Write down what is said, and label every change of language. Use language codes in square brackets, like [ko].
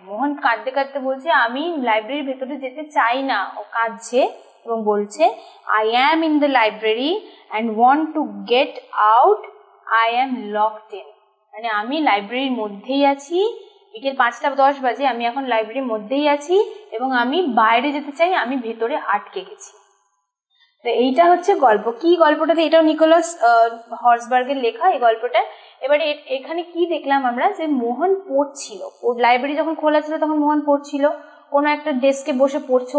[bn] মোহন কাঁদতে কাঁদতে বলছে আমি লাইব্রেরির ভেতরে যেতে চাই না। ও কাঁদছে এবং বলছে [en] I am in the library and want to get out, I am locked in. [bn] মানে আমি লাইব্রেরির মধ্যেই আছি, বিকেল 5টা 10 বাজে, আমি এখন লাইব্রেরির মধ্যেই আছি এবং আমি বাইরে যেতে চাই, আমি ভেতরে আটকে গেছি। তো এইটা হচ্ছে গল্প। কি গল্পটাতে, এটাও নিকোলাস হর্সবার্গের লেখা এই গল্পটা। এবারে এখানে কি দেখলাম আমরা, যে মোহন পড়ছিল, লাইব্রেরি যখন খোলা ছিল তখন মোহন পড়ছিল, কোনো একটা ডেস্কে বসে পড়ছে।